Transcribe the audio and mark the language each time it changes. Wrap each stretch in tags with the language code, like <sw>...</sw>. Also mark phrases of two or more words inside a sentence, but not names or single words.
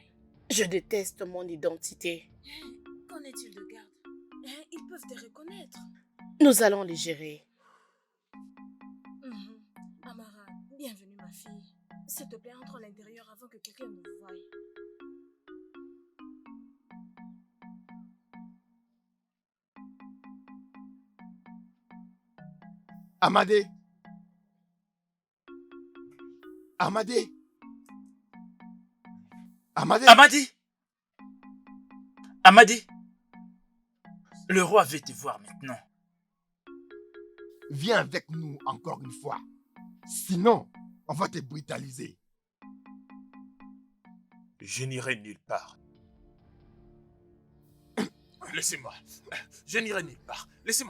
<fr>Je déteste mon identité. Qu'en est-il de garde? Ils peuvent te reconnaître. Nous allons les gérer. Amara, bienvenue ma fille. S'il te plaît, entre à l'intérieur avant que quelqu'un ne vous voie. Amadé! Amadé! Amadé! Amadi! Amadi! Le roi veut te voir maintenant. Viens avec nous encore une fois. Sinon, on va te brutaliser. Je n'irai nulle part. Laissez-moi. Je n'irai nulle part. Laissez-moi.</fr>